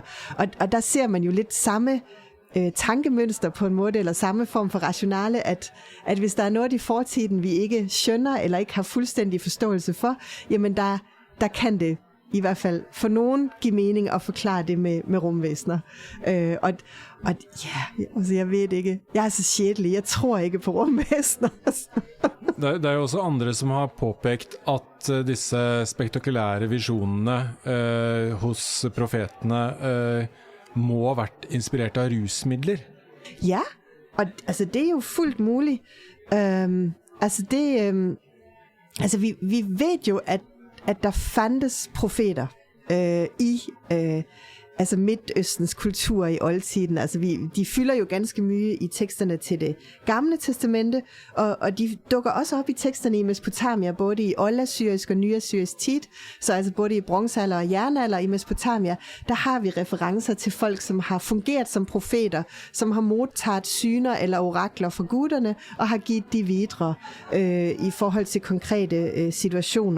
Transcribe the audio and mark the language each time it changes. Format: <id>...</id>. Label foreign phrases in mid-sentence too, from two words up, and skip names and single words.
<da>Og der ser man jo lidt samme tankemønster på en måde, eller samme form for rationale, at hvis der er noget i fortiden, vi ikke skønner, eller ikke har fuldstændig forståelse for, jamen der kan det i hvert fald for nogen give mening at forklare det med rumvæsener. Altså jeg ved ikke. Jeg er så sjældent. Jeg tror ikke på rumvæsener.</da> <no>Det er jo også andre som har påpekt at disse spektakulære visionene hos profetene må ha vært inspirert av rusmidler.</no> <da>Ja, og altså det er jo fuldt muligt. Vi ved jo, at der fandtes profeter altså Midtøstens kultur i oldtiden. Altså de fylder jo ganske mye i teksterne til det gamle testamente, og de dukker også op i teksterne i Mesopotamia, både i oldassyrisk og nyassyrisk tid, så altså både i bronzealder og jernalder i Mesopotamia, der har vi referencer til folk, som har fungeret som profeter, som har modtaget syner eller orakler fra guderne, og har givet de videre i forhold til konkrete situationer.</da>